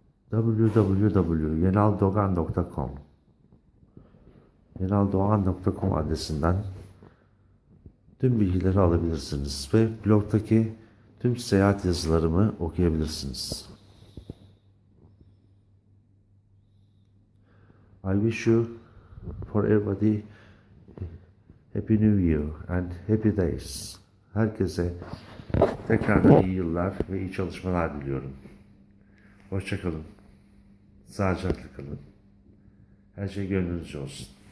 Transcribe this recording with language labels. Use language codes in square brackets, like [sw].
[tr] www.yenaldogan.com yenaldogan.com adresinden tüm bilgileri alabilirsiniz ve blogdaki tüm seyahat yazılarımı okuyabilirsiniz. [en] I wish you for everybody Happy New Year and Happy Days. [tr] Herkese tekrardan iyi yıllar ve iyi çalışmalar diliyorum. Hoşça kalın. Sağlıcakla kalın. Her şey gönlünüzce olsun.